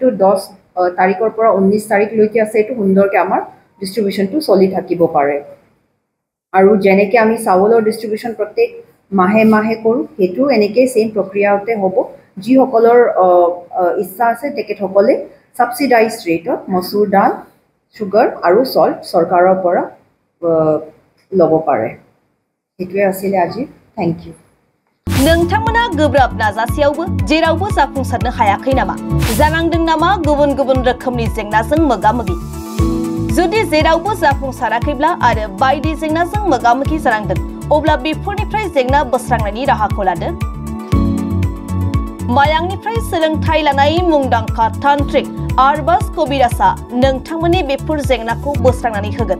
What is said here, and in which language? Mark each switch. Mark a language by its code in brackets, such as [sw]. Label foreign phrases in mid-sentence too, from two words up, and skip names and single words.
[as] 10 তাৰিখৰ পৰা 19 তাৰিখ লৈকে আছে এটো সুন্দৰকে আমাৰ ডিস্ট্ৰিবিউশনটো চলি থাকিব পাৰে আৰু যেনেকে আমি চাউলৰ ডিস্ট্ৰিবিউশন প্ৰত্যেক মাহে কৰো হেতু এনেকে সেম প্ৰক্ৰিয়াতে হ'ব যি সকলৰ ইচ্ছা আছে তেখেতসকলে সাবসিডাইজড ৰেটত মসুৰ দাল সুগাৰ আৰু সল্ট চৰকাৰৰ পৰা ল'ব পাৰে হেতুৱে আছিলে আজি [en] thank you [brx] नोंथांमोना गोब्राब नाजासेयावबो जेरावबो जाफुंसारनो हायाखै नामा जानांदों नामा गुबुन गुबुन रोखोमनि जेंनाजों मोगा-मोगि जुदि जेरावबो जाफुंसाराखैब्ला आरो बायदि जेंनाजों मोगा-मोगि जानांदों अब्ला बेफोरनिफ्राय जेंना बोस्रांनायनि राहाखौ लादो मायांनिफ्राय सोलोंथाय लानाय मुंदांखा तान्त्रिक आरबाज कबिराजआ नोंथांमोननि बेफोर जेंनाखौ बोस्रांनानै होगोन।